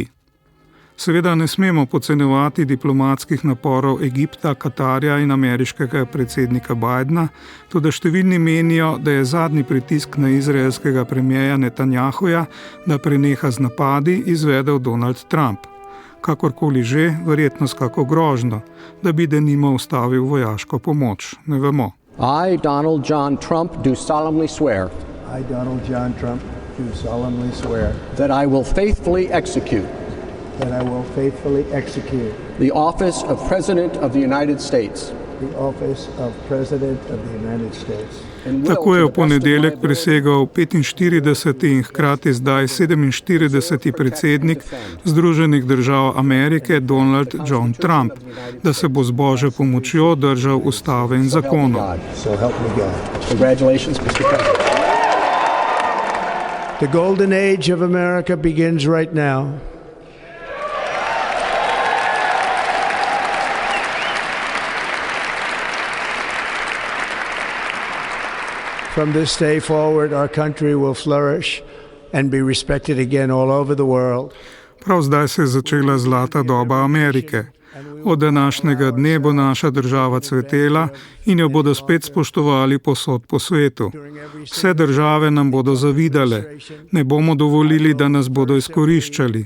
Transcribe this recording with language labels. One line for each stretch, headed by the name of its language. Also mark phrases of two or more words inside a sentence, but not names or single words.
Slovenian: Seveda ne smemo podcenjevati diplomatskih naporov Egipta, Katarja in ameriškega predsednika Bidena, toda številni menijo, da je zadnji pritisk na izraelskega premierja Netanjahuja, da preneha z napadi, izvedel Donald Trump. Kakorkoli že, verjetno s kako grožnjo, da bi denimo ustavil vojaško pomoč. Ne vemo.
English: I, Donald John Trump, do solemnly swear I, Donald John Trump, do solemnly swear that I will faithfully execute that I will faithfully execute the office of President of the United States the office of President of the United States. and will,
Slovenian: Tako je
English: to
Slovenian: v
English: the best of my
Slovenian: ponedeljek
English: ability,
Slovenian: prisegal 45. in hkrati zdaj 47. predsednik Združenih držav Amerike Donald John Trump, da se bo z božjo pomočjo držal ustave in zakonov.
English: God. So help me God. Congratulations, Mr. President. The golden age of America begins right now. From this day forward, our country will flourish and be respected again all over the world.
Slovenian: Prav zdaj se je začela zlata doba Amerike. Od današnjega dne bo naša država cvetela in jo bodo spet spoštovali povsod po svetu. Vse države nam bodo zavidale. Ne bomo dovolili, da nas bodo izkoriščali.